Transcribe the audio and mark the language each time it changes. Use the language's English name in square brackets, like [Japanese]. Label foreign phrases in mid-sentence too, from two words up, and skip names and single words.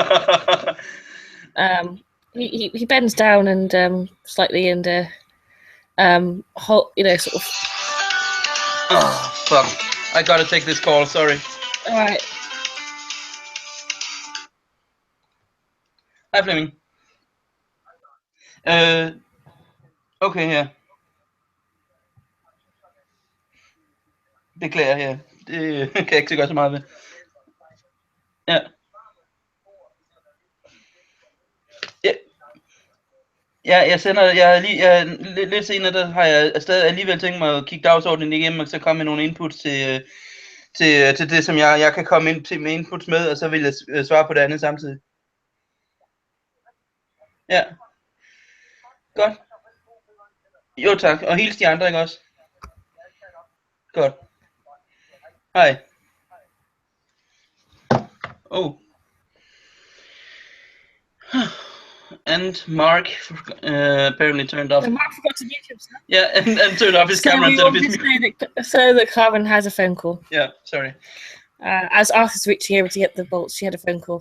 [English] He bends down and slightly and sort of. Oh fuck! I gotta take this call. Sorry. All right. Hi, Fleming. [Danish] Okay, ja. Beklager, ja. Det kan jeg ikke så gøre så meget ved. Ja. Ja, lidt senere, der har jeg stadig alligevel tænkt mig at kigge dagsordenen igennem, og så komme med nogle inputs til det, som jeg kan komme ind til med inputs med, og så vil jeg svare på det andet samtidig. Ja. Godt. Jo tak, og hils de andre, ikke også? Godt. Hej. Oh. [English] And Mark apparently turned off. So Mark forgot to mute himself. Yeah, and turned off his camera instead of his mute. So that Carmen has a phone call. Yeah, sorry. As Arthur's reaching over to get the bolts, she had a phone call.